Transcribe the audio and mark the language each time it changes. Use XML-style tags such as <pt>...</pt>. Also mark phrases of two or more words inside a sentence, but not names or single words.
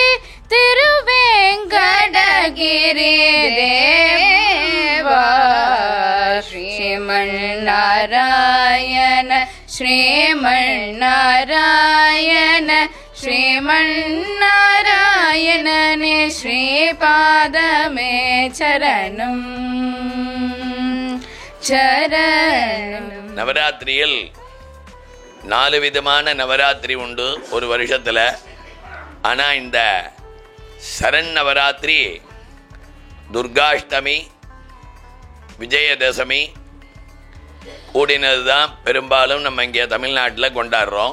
<sa>तिरुवेंकटगिरि देवा श्रीमन्नारायण श्रीमन्नारायण श्रीमन्नारायणने श्रीपादमे चरणम् चरणम्</sa> <ta>நவராத்திரியில் 4 விதமான நவராத்திரி உண்டு ஒரு வருஷத்தில். ஆனால் இந்த சரண் நவராத்திரி துர்காஷ்டமி விஜயதசமி கூடினது தான் பெரும்பாலும் நம்ம இங்கே தமிழ்நாட்டில் கொண்டாடுறோம்.</ta>